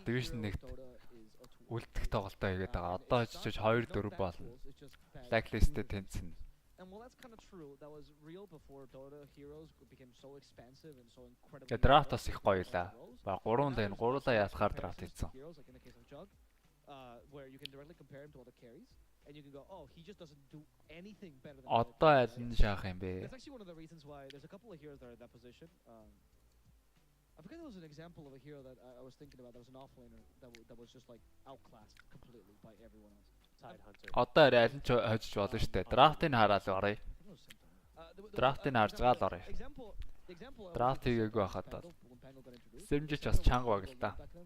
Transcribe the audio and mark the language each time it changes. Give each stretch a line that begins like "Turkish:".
Mongolian: Division 1-т үлдэх тоглолтоо хийгээд байгаа. Одоо хожиж 2-4 болно. Blacklist-д тэнцэн.
English: And while that's kind of true, that was real before Dota heroes became so expansive and so incredibly.
Mongolian: Тэгээ драфт бас их гоё лаа. Ба 3 лайн 3-аа ялахаар драфт хийсэн.
English: Heroes, like in the case of Jug, where you can directly compare him to other carries, and you can go, oh, he just doesn't do anything better than.
Mongolian: Одоо аль нь шаах юм бэ?
English: That's actually one of the reasons why there's a couple of heroes that are in that position. I forget there was an example of a hero that I was thinking about. That was an offlaner that was just like outclassed completely by everyone else. Tide Hunter.
Mongolian: Одоо аль нь хожиж болно шүү дээ. Драфтыг хараад оръё. Драфтыг харж гаал оръё. Драфт хийгээгүй байхад SMG ч бас чанга баг л да.